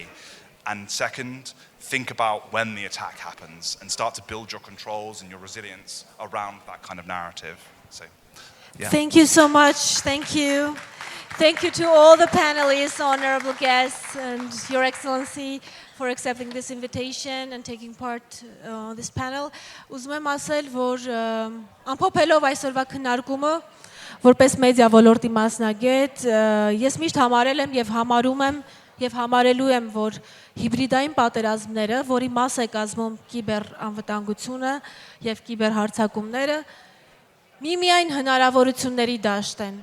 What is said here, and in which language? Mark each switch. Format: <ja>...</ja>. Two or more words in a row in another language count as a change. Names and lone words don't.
<en>And second, think about when the attack happens and start to build your controls and your resilience around that kind of narrative. So, yeah. Thank you so much. Thank you. Thank you to all the panelists, honorable guests, and Your Excellency for accepting this invitation and taking part on this panel.</en> <hy>Ուզում եմ ասել, որ ամփոփելով այսօրվա քննարկումը, որպես մեդիա ոլորտի մասնագետ, ես միշտ համարել եմ եւ համարում եմ եւ համարելու եմ, որ հիբրիդային պատերազմները, որի մաս է կազմում կիբերանվտանգությունը եւ կիբերհարձակումները, միմիայն հնարավորությունների դաշտ են։</hy>